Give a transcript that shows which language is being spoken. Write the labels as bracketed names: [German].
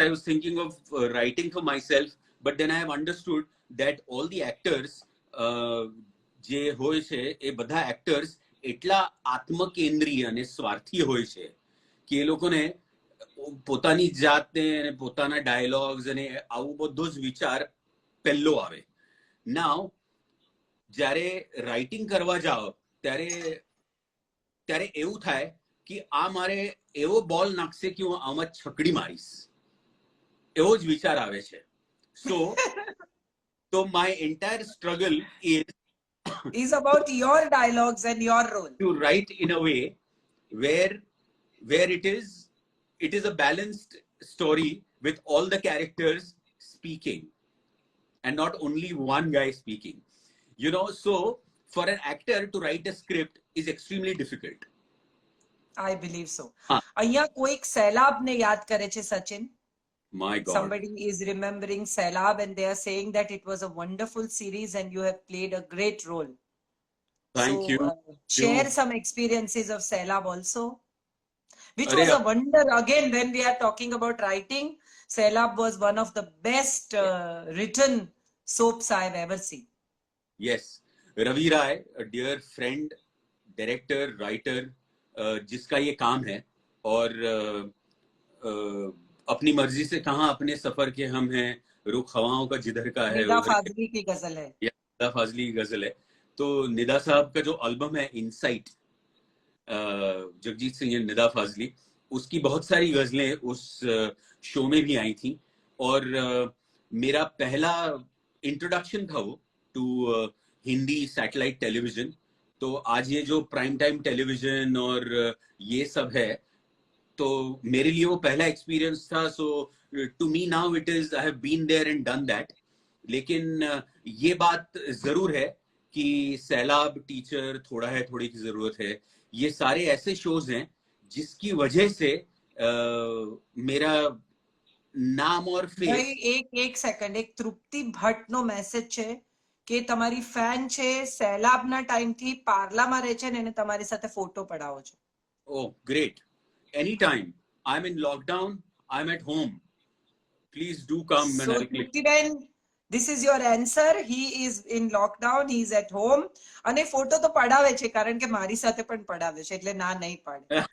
[English] I was thinking of writing for myself, but then I have understood that all the actors, [Gujarati] જે હોય છે એ બધા actors એટલા આત્મકેન્દ્રીય અને સ્વાર્થી હોય છે કે એ લોકોને પોતાની જાતને અને પોતાના ડાયલોગ્સ અને આવું બધો જ વિચાર પહેલો આવે. નાઉ જ્યારે રાઇટિંગ કરવા જાઓ ત્યારે એવું થાય કે આ મારે એવો બોલ નાખશે કે હું આમાં છકડી મારીશ, એવો જ વિચાર આવે છે. [English] So my entire struggle is about your dialogues and your role. To write in a way where it is a balanced story with all the characters speaking and not only one guy speaking. You know, so for an actor to write a script is extremely difficult. I believe so. [Gujarati] અહીંયા કોઈક સૈલાબને યાદ કરે છે, Sachin? [English] My God. Somebody is remembering Sailab and they are saying that it was a wonderful series and you have played a great role. Thank you. Share some experiences of Sailab also, which was a wonder. Again, when we are talking about writing, Sailab was one of the best written soaps I have ever seen. Yes. [Hindi] Ravi Rai, a dear friend, director, writer, जिसका ये काम है, और अपनी मर्जी से कहाँ अपने सफर के हम हैं, रुख हवाओं का जिधर का है. निदा फाजली की गजल है. निदा फाजली की गजल है. तो निदा साहब का जो एल्बम है इनसाइट, जगजीत सिंह निदा फाजली, उसकी बहुत सारी गजलें उस शो में भी आई थी. और मेरा पहला इंट्रोडक्शन था वो टू हिंदी सैटेलाइट टेलीविजन. तो आज ये जो प्राइम टाइम टेलीविजन और ये सब है, तो मेरे लिए वो पहला एक्सपीरियंस था. [English] So to me now it is, I have been there and done that. [Hindi] लेकिन ये बात जरूर है कि सैलाब, टीचर, थोड़ा है थोड़ी की जरूरत है, ये सारे ऐसे शोज हैं जिसकी वजह से मेरा नाम और फेस. एक सेकंड, एक [Gujarati] तृप्ति भट्ट नो मैसेज છે કે તમારી ફેન છે, સૈલાબના ટાઈમ થી પાર્લામાં રહે છે ને એને તમારી સાથે ફોટો પડાવો છો. [English] Oh, great. Anytime. I'm in lockdown. I'm at home. Please do come. So, Truptiben, this is your answer. He is in lockdown. He is at home. [Gujarati] અને ફોટો તો પડાવે છે કારણ કે મારી સાથે પણ પડાવે છે, એટલે ના નહીં પાડે.